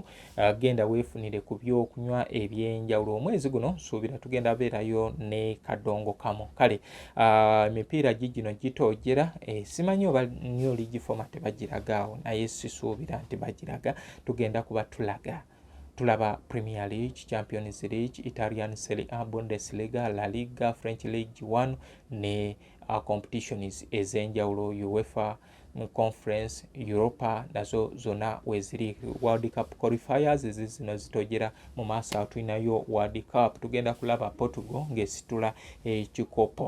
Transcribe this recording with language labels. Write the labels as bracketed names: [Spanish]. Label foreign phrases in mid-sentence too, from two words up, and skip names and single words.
[Ganda] Genda weefunire ku byokunywa ebyenjawulo. Omwezi guno nsuubira tugenda beerayo ne kadongo kamu. Kale emipiira gino gitoojera, simanyi oba nnyo League format bagiragaawo, naye sisuubira nti bagiraga. Tugenda kuba tulaba Premier League, Champions League, Italian Serie A, Bundesliga, La Liga, French League 1 ne competitions ez'enjawulo, UEFA Conference, Europa nazo zonna weeziri. World Cup qualifiers zino zitojera mu maaso tulinayo World Cup. Tugenda kulaba Portugal ng'esitula ekikopo.